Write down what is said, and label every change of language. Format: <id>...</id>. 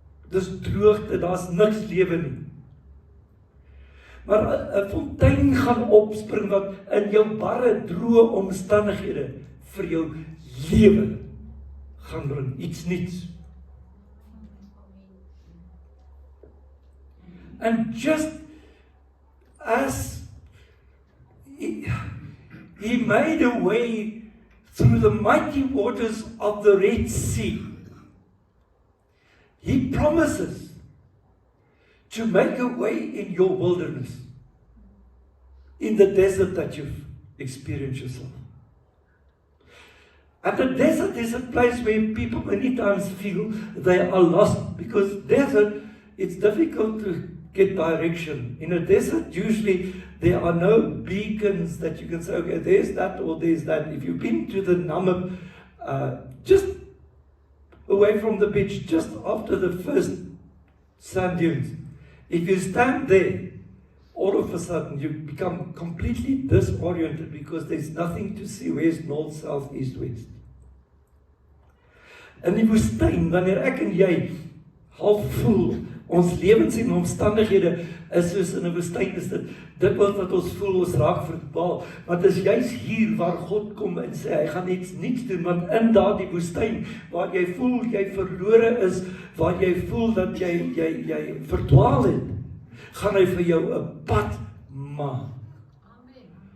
<af>Dis droogte, daar's niks lewe nie. Maar 'n fontein gaan opspring wat in jou barre, droë omstandighede vir jou lewe gaan bring, iets niets.</af> <en>And just as he made a way through the mighty waters of the Red Sea, he promises to make a way in your wilderness, in the desert that you've experienced yourself. And the desert is a place where people many times feel they are lost, because desert, it's difficult to get direction. In a desert, usually there are no beacons that you can say, okay, there's that or there's that. If you've been to the Namib, just away from the beach, just after the first sand dunes, if you stand there, all of a sudden you become completely disoriented because there's nothing to see. Where's north, south, east, west?</en> <af>In die woestyn, wanneer ek en jy half voel, ons lewens en omstandighede is soos in 'n woestyn, is dit wat ons voel, ons raak verdwaal. Want dit is juis hier waar God kom en sê, hy gaan iets niets doen, want in daardie woestyn, waar jy voel, jy verlore is, waar jy voel dat jy verdwaal het, gaan hy vir jou 'n pad maak. Amen.</af>